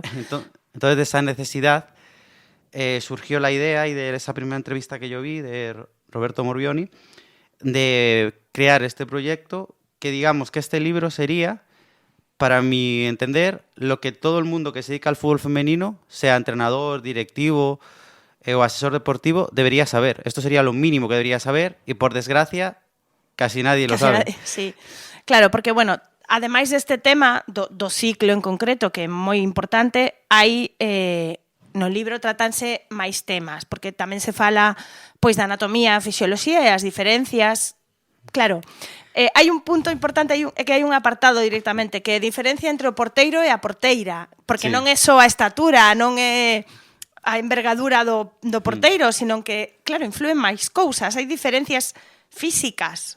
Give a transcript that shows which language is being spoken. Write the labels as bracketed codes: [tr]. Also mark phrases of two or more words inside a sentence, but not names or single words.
[es] Entonces de esa necesidad surgió la idea, y de esa primera entrevista que yo vi de Roberto Morbioni, de crear este proyecto, que digamos que este libro sería, para mi entender, lo que todo el mundo que se dedica al fútbol femenino, sea entrenador, directivo o asesor deportivo, debería saber. Esto sería lo mínimo que debería saber y, por desgracia, casi nadie lo sabe. Sí, [gl] claro, porque, bueno, ademais deste tema do ciclo en concreto, que é moi importante, hai no libro tratanse máis temas, porque tamén se fala pois da anatomía, a fisioloxía e as diferencias. Claro, hai un punto importante, que hai un apartado directamente, que é a diferencia entre o porteiro e a porteira, porque non é só a estatura, non é a envergadura do porteiro, sino que, claro, influen máis cousas, hai diferencias físicas.